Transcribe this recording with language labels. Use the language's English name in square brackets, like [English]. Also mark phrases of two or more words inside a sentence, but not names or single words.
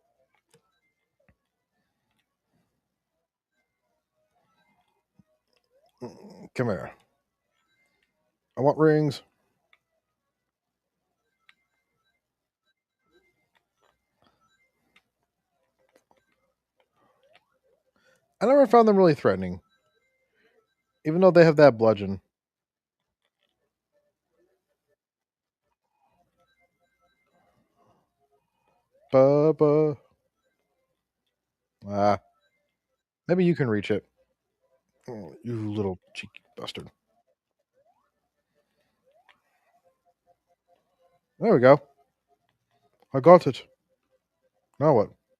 [English] Come here. I want rings. I never found them really threatening, even though they have that bludgeon. Ba, ba. Ah, maybe you can reach it. Oh, you little cheeky bastard. There we go. I got it. Now what?